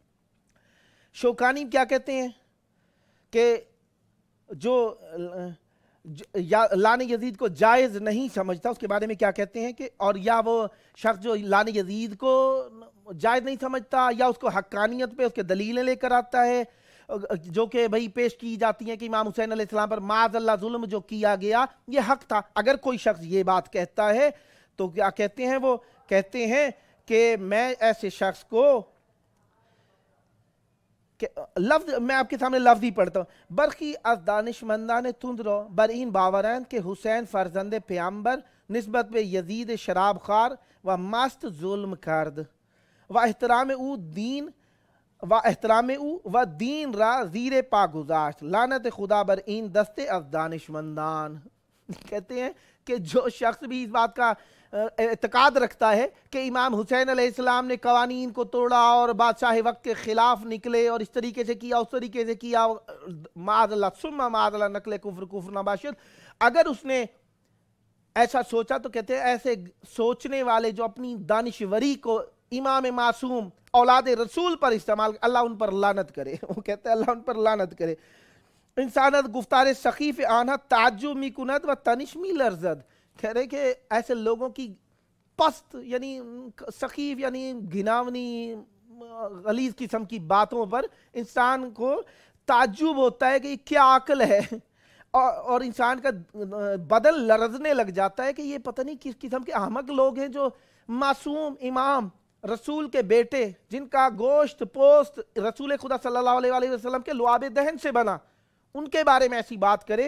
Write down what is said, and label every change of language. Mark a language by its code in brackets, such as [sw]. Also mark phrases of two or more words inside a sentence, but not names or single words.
[ur] شوکانی کیا کہتے ہیں کہ جو لعن یزید کو جائز نہیں سمجھتا، اس کے بارے میں کیا کہتے ہیں کہ، اور یا وہ شخص جو لعن یزید کو جائز نہیں سمجھتا یا اس کو حقانیت پہ اس کے دلیلیں لے کر آتا ہے جو کہ بھئی پیش کی جاتی ہیں کہ امام حسین علیہ السلام پر معاذ اللہ ظلم جو کیا گیا یہ حق تھا، اگر کوئی شخص یہ بات کہتا ہے تو کیا کہتے ہیں؟ وہ کہتے ہیں کہ میں ایسے شخص کو لفظ، میں آپ کے سامنے لفظ ہی پڑھتا ہوں، [fa] برخی از دانشمندان تندرو بر این باورند کہ حسین فرزند پیامبر نسبت به یزید شراب خار و مست ظلم کرد و احترام او و دین را زیر پا گذاشت، لعنت خدا بر این دستے از دانشمندان۔ [ur] کہتے ہیں کہ جو شخص بھی اس بات کا اعتقاد رکھتا ہے کہ امام حسین علیہ السلام نے قوانین کو توڑا اور بادشاہ وقت کے خلاف نکلے اور اس طریقے سے کیا، اس طریقے سے کیا، [ar] معاذ اللہ ثم معاذ اللہ [fa] نقل کفر نباشد، [ur] اگر اس نے ایسا سوچا تو کہتے ہیں ایسے سوچنے والے جو اپنی دانشوری کو امام معصوم اولاد رسول پر استعمال، اللہ ان پر لعنت کرے. وہ کہتے ہیں اللہ ان پر لعنت کرے. [fa] انسانت گفتار سخیف آنها تعجب می کند و تنش می لرزد. [ur] کہہ رہے کہ ایسے لوگوں کی پست یعنی سخیف یعنی گھناونی غلیظ قسم کی باتوں پر انسان کو تعجب ہوتا ہے کہ یہ کیا عقل ہے، اور انسان کا بدن لرزنے لگ جاتا ہے کہ یہ پتہ نہیں کس قسم کے احمق لوگ ہیں جو معصوم امام رسول کے بیٹے جن کا گوشت پوست رسول خدا صلی اللہ علیہ وسلم کے لعاب دہن سے بنا، ان کے بارے میں ایسی بات کرے.